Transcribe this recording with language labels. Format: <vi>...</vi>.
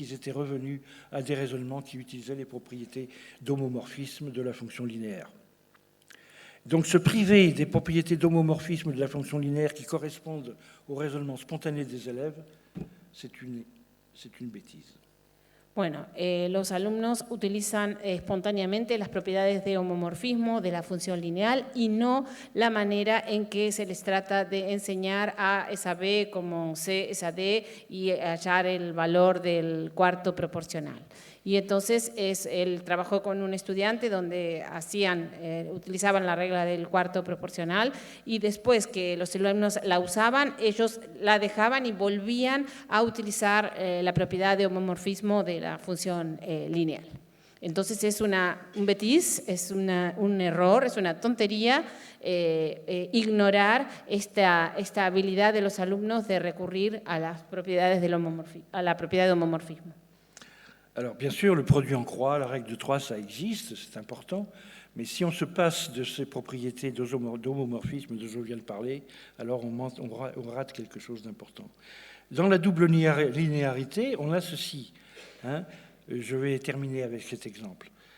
<fr>Ils étaient revenus à des raisonnements qui utilisaient les propriétés d'homomorphisme de la fonction linéaire. Donc se priver des propriétés d'homomorphisme de la fonction linéaire qui correspondent au raisonnement spontané des élèves, c'est une bêtise.</fr> <es>Bueno, los alumnos utilizan espontáneamente las propiedades de homomorfismo de la función lineal y no la manera en que se les trata de enseñar A es a B como C es a D y hallar el valor del cuarto proporcional. Y entonces él trabajó con un estudiante donde utilizaban la regla del cuarto proporcional, y después que los alumnos la usaban, ellos la dejaban y volvían a utilizar la propiedad de homomorfismo de la función lineal. Entonces es un bêtise, es un error, es una tontería ignorar esta habilidad de los alumnos de recurrir a las propiedades a la propiedad de homomorfismo.</es> <fr>Alors, bien sûr, le produit en croix, la règle de 3, ça existe, c'est important, mais si on se passe de ces propriétés d'homomorphisme dont je viens de parler, alors on rate quelque chose d'important. Dans la double linéarité, on a ceci. Hein, je vais terminer avec cet exemple.</fr>